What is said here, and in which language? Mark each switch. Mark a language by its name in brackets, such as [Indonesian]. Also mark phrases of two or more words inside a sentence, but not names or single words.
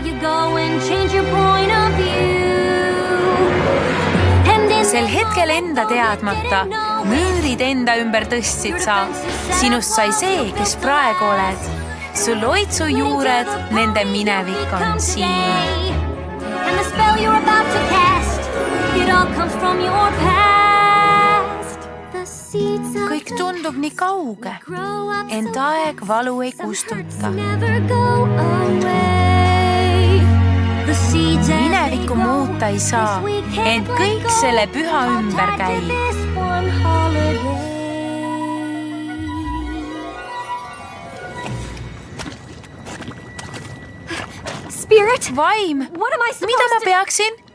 [Estonian] Sel hetkel enda teadmata müürid enda ümber tõstsid sa. Sinust sai see, kes praegu oled. Su loitsu juured, nende minevik on siin. [English] And the spell you're about to cast, it all comes from your past. [Estonian] Kõik tundub nii kauge, ent aeg valu ei kustuta. Minevikku muuta ei saa, ent kõik selle püha ümber käib. Vaim, mida ma peaksin?